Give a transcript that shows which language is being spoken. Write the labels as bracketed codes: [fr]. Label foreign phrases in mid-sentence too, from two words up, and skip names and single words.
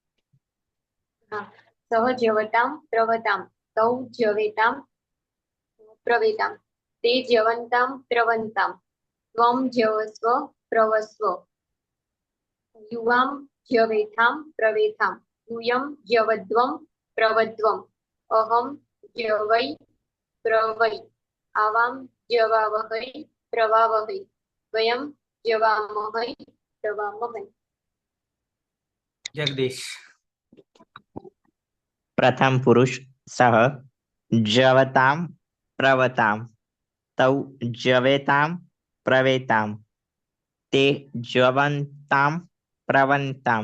[sa] સહ જ્યવતામ પ્રવતામ તૌ જ્યવેતામ પ્રવેતામ તે જ્યવંતામ પ્રવંતામ ત્વમ જ્યવસ્વ પ્રવસ્વ યુવામ જ્યવેથામ પ્રવેથામ यूयं यवध्वं प्रवध्वम् अहं यवै प्रवै आवां यवावहै प्रवावहै वयं यवामहै प्रवामहै। [gu] जगदीश। [sa] प्रथम पुरुष सह जवताम प्रवताम तौ जवेताम प्रवेताम ते जवन्ताम प्रवन्ताम।